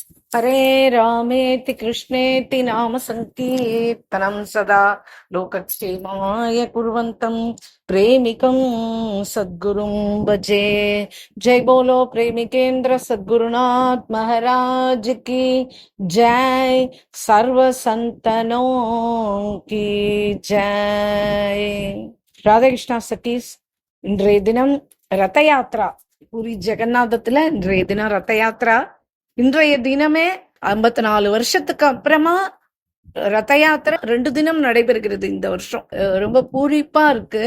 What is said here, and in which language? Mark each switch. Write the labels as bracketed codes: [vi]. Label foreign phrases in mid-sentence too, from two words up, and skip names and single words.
[sa] हरे रामेति कृष्णेति नाम संकीर्तनं सदा लोकक्षेमाय कुर्वन्तं प्रेमिकं सद्गुरुं भजे। [hi] जय बोलो प्रेमिकेंद्र सद्गुरुनाथ महाराज की जय। सर्व संतनों की जय। [ta] ராதே கிருஷ்ணா சகீஸ். இன்றைய தினம் ரத யாத்ரா. பூரி ஜெகநாதத்துல இன்றைய தினம் ரத யாத்ரா. இன்றைய தினமே 54 வருஷத்துக்கு அப்புறமா ரத யாத்திரை 2 தினம் நடைபெறுகிறது இந்த வருஷம். ரொம்ப பூரிப்பா இருக்கு.